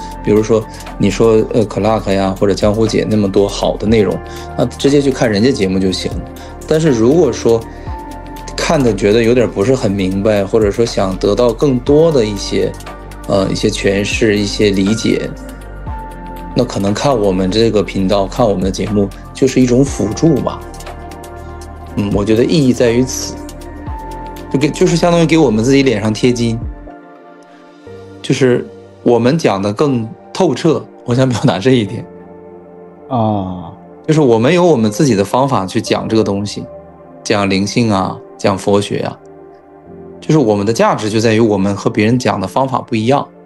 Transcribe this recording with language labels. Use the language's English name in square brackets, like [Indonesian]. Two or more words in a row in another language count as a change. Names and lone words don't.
[Chinese] 比如說你說Clark 呀或者江湖姐那麼多好的內容，那直接去看人家節目就行。但是如果說看的覺得有點不是很明白，或者說想得到更多的一些詮釋、一些理解，那可能看我們這個頻道、看我們的節目就是一種輔助吧。我覺得意義在於此。就是相當於給我們自己臉上貼金，就是我們講的更透徹。我想表達這一點就是我們有我們自己的方法去講這個東西，講靈性啊，講佛學啊，就是我們的價值就在於我們和別人講的方法不一樣。